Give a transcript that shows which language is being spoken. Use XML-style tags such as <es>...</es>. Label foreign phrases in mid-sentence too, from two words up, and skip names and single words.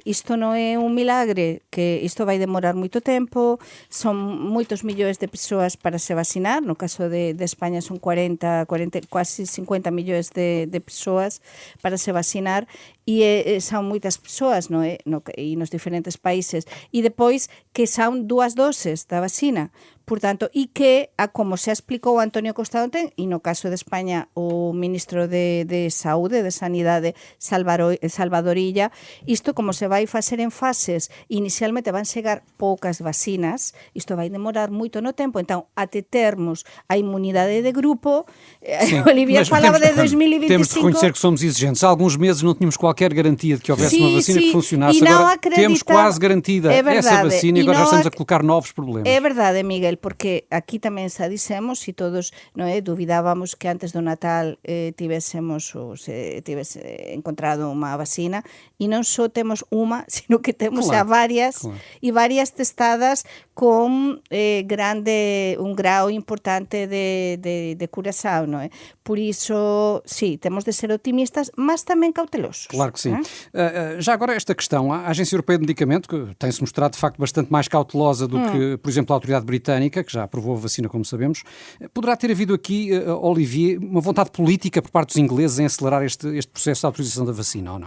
<pt>Isto não é um milagre, que isto vai demorar muito tempo, são muitos milhões de pessoas para se vacinar, no caso de Espanha são 40, quase 50 milhões de pessoas para se vacinar, e são muitas pessoas, não é? E nos diferentes países, e depois que são 2 doses da vacina.</pt> <gl>Portanto, e que, como se explicou Antonio Costa ontem, e no caso de España o ministro de Saúde, de Sanidade, Salvador Illa, isto como se vai facer en fases, inicialmente van chegar poucas vacinas, isto vai demorar moito no tempo, então, até termos a inmunidade de grupo, Olivia falava de 2025...</gl> <pt>Temos de reconhecer que somos exigentes. Há alguns meses não tínhamos qualquer garantia de que houvesse uma vacina que funcionasse, agora temos quase garantida essa vacina e agora já estamos a colocar novos problemas. É verdade, Miguel,</pt> <gl>porque aquí tamén xa dixemos e todos duvidábamos que antes do Natal tivésemos encontrado unha vacina e non só temos unha, sino que temos xa varias e varias testadas con un grau importante de curação, non é? Por iso, sí, temos de ser optimistas, mas tamén cautelosos.</gl> <pt>Claro que sim. Já agora esta questão, a Agência Europeia de Medicamento, que tem-se mostrado de facto bastante mais cautelosa do que, por exemplo, a autoridade britânica, que já aprovou a vacina, como sabemos, poderá ter havido aqui, Olivier, uma vontade política por parte dos ingleses em acelerar este processo de autorização da vacina, ou não?</pt>